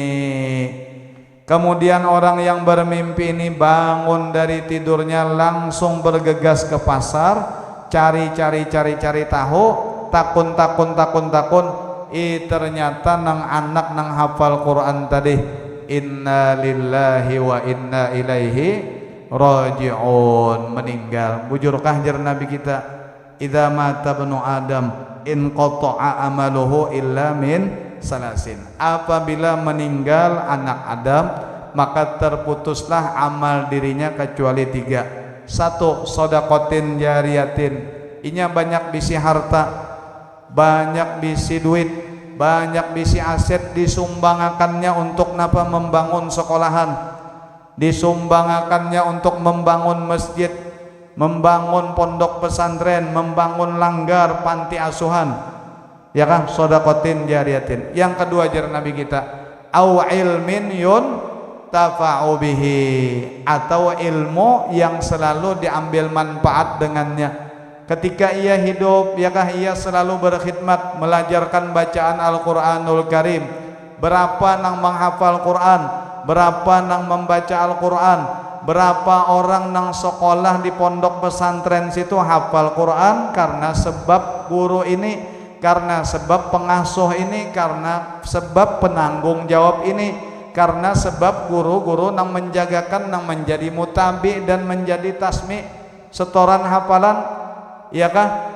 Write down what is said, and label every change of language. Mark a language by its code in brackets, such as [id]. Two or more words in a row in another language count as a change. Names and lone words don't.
[bjn] Kemudian orang yang bermimpi ini bangun dari tidurnya langsung bergegas ke pasar, cari tahu, takun. Ternyata nang anak nang hafal Quran tadi, [ar] إنا لله وإنا إليه راجعون, [bjn] meninggal. Bujurkah jar Nabi kita, [ar] إذا مات ابن آدم انقطع عمله إلا من ثلاث. [id] Apabila meninggal anak Adam, maka terputuslah amal dirinya kecuali 3. 1. [ar] صدقة جارية, [bjn] inya banyak bisi harta, banyak bisi duit, banyak bisi aset disumbangakannya untuk napa membangun sekolahan, disumbangakannya untuk membangun masjid, membangun pondok pesantren, membangun langgar panti asuhan, ya kan, [ar] صدقة جارية. [bjn] Yang kedua jar Nabi kita, [ar] أو علم ينتفع به, [id] atau ilmu yang selalu diambil manfaat dengannya. [bjn] Ketika ia hidup, ya kah, ia selalu berkhidmat melajarkan bacaan Al-Quranul Karim. Berapa nang menghafal Quran, berapa nang membaca Al-Quran, berapa orang nang sekolah di pondok pesantren situ hafal Quran karena sebab guru ini, karena sebab pengasuh ini, karena sebab penanggung jawab ini, karena sebab guru-guru nang menjagakan, nang menjadi mutabi dan menjadi tasmi setoran hafalan, ya kah?